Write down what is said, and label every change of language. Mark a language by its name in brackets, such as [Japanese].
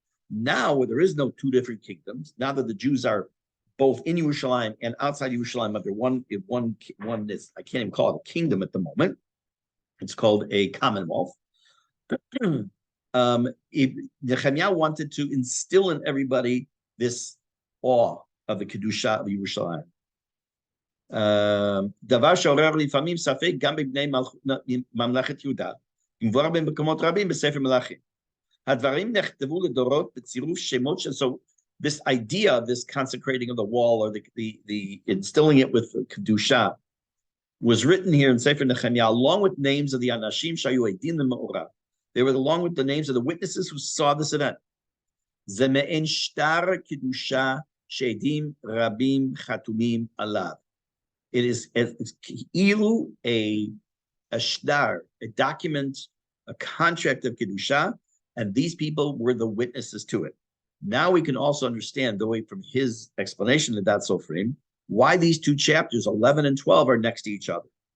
[English] Now, where there is no 2 different kingdoms, now that the Jews are both in Yerushalayim and outside Yerushalayim under one is, I can't even call it a kingdom at the moment. It's called a commonwealth. Nehemia wanted to instill in everybody this awe of the Kedusha of Yerushalayim. [Hebrew] דבר שעורר לפעמים ספק גם בבני ממלכת יהודה, מבואר במקומות רבים בספר מלכים. הדברים נכתבו לדורות בצירוף שמות של... [English] So this idea of this consecrating of the wall or the instilling it with Kedusha was written here in Sefer Nehemia along with names of the [Hebrew] Anashim Shayu Eidim Me'orah. [English] They were along with the names of the witnesses who saw this event. [Hebrew] זה מעין שטר קדושה שעדים רבים חתומים עליו. [English] It's כאילו a shtar, a document, a contract of kedusha, and these people were the witnesses to it. Now we can also understand, the way from his explanation of that Sofrim, why these two chapters, 11 and 12, are next to each other.